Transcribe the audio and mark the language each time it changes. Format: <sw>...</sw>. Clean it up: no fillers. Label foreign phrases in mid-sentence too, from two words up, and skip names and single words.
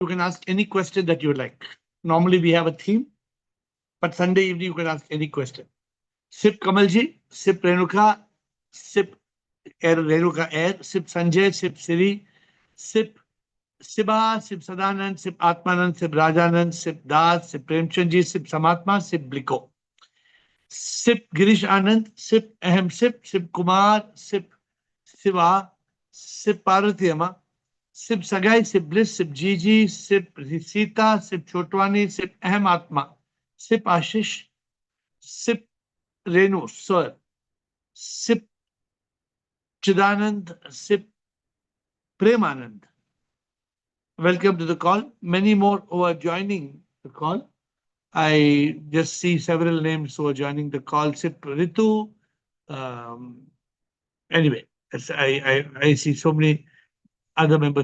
<en>You can ask any question that you like. Normally we have a theme, but Sunday evening you can ask any question. Sip Kamalji, Sip Renuka, Sip Renuka Air, Sip Sanjay, Sip Siri, Sip Siba, Sip Sadanand, Sip Atmanand, Sip Rajanand, Sip Das, Sip Premchandji, Sip Samatma, Sip Bliko. Sip Girish Anand, Sip Ahem Sip, Sip Kumar, Sip Siva, Sip Parvati Amma, Sip Sagai, Sip Bliss, Sip Gigi, Sip Sita, Sip Chotwani, Sip Ahem Atma, Sip Ashish, Sip Renu, Sir, Sip Chidanand, Sip Premanand. Welcome to the call. Many more who are joining the call. I just see several names who are joining the call. Sip Ritu. Anyway, I see so many other members.</en>